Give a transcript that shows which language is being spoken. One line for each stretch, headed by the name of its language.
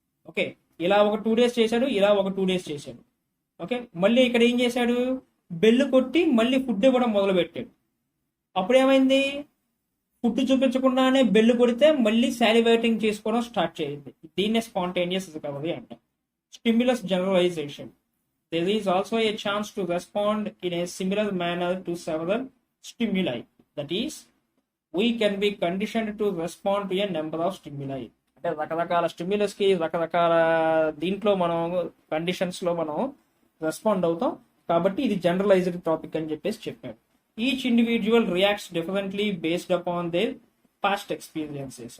Telugu: Okay, ఇలా ఒక 2 days చేశాడు, ఇలా ఒక 2 days చేశాడు. ఓకే, మళ్ళీ ఇక్కడ ఏం చేశాడు? బెల్ కొట్టి మళ్ళీ ఫుడ్ ఇవ్వడం మొదలు పెట్టాడు. అప్పుడు ఏమైంది? ఫుడ్ చూపించకుండానే బెల్ కొడితే మళ్ళీ సాలివేటింగ్ చేసుకోవడం స్టార్ట్ చేయింది. దీన్నే స్పాంటేనియస్ రికవరీ అంటాం.
English: Stimulus generalization, there is also a chance to respond in a similar manner to several stimuli. That is, we can be conditioned to respond to a number of stimuli.
Telugu: అంటే రకరకాల stimulus కి రకరకాల దీంట్లో మనం conditions లో మనం respond అవుతాం. కాబట్టి ఇది జనరలైజ్డ్ టాపిక్ అని చెప్పేసి చెప్పాడు.
English: Each individual reacts differently based upon their past experiences.